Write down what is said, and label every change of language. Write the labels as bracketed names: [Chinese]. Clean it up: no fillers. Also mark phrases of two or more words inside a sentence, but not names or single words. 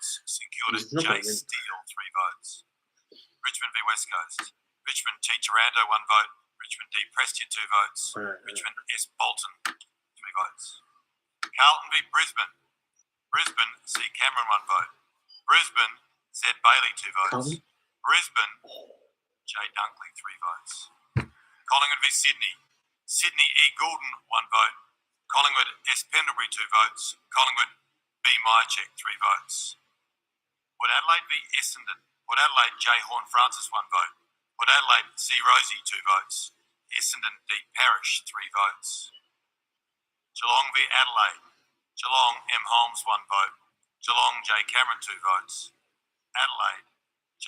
[English] St Kilda, J. Steele, 3 votes. Richmond v West Coast. Richmond, T. Taranto, 1 vote. Richmond, D. Prestia, 2 votes. Richmond, S. Bolton, 3 votes. Carlton v Brisbane. Brisbane, C. Cameron, 1 vote. Brisbane, Z. Bailey, 2 votes. Brisbane, J. Dunkley, 3 votes. Collingwood v Sydney. Sydney, E. Goulden, 1 vote. Collingwood, S. Pendlebury, 2 votes. Collingwood, B. Myercheck, 3 votes. Port Adelaide v Essendon. Port Adelaide, J. Horn Francis, 1 vote. Port Adelaide, C. Rosie, 2 votes. Essendon, D. Parrish, 3 votes. Geelong v Adelaide. Geelong, M. Holmes, 1 vote. Geelong, J. Cameron, 2 votes. Adelaide, J.